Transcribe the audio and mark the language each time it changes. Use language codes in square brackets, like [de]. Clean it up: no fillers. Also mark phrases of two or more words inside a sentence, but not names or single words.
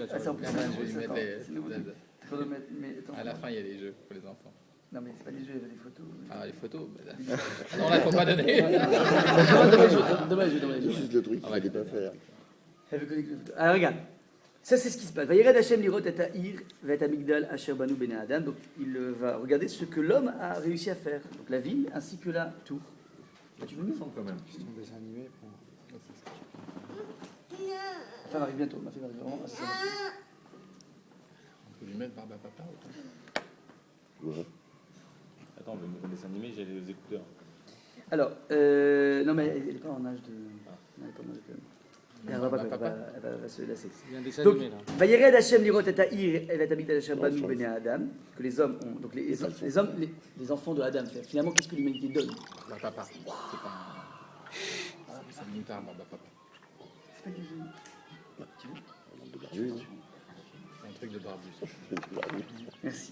[fr] Ah, c'est en plus, Je vais lui mettre attends. À la fin, il y a les jeux pour les enfants. Non, mais c'est pas des jeux, il y avait des photos. Ah, les photos non, là, il ne faut pas donner. Dommage. Juste le truc qu'il ne fallait pas faire. Alors, regarde. Ça, c'est ce qui se passe. [he] וירד ה' לראות את העיר ואת המגדל אשר בנו בני האדם. [fr] Donc, il va regarder ce que l'homme a réussi à faire. Donc, la ville ainsi que la tour. Tu veux nous quand même. C'est un dessin animé. Ma femme arrive bientôt. Ma femme arrive vraiment. On peut lui mettre Barbe à Papa ou pas? Ouais. Attends, le nouveau dessin animé, j'ai les écouteurs. Alors, non, mais elle n'est pas en âge de. Elle n'est pas en âge de. Elle va se lasser. Il y a un dessin Donc, animé là. [he] וירד ה' לראות את העיר ואת המגדל אשר בנו בני האדם. [fr] Que les hommes ont. Donc, les enfants de Adam. Finalement, qu'est-ce que l'humanité donne? Barbe à Papa. C'est pas c'est un moutarde, Barbe à Papa. C'est pas du jeu. De barbu, hein. C'est un truc de barbu. De barbu. Merci.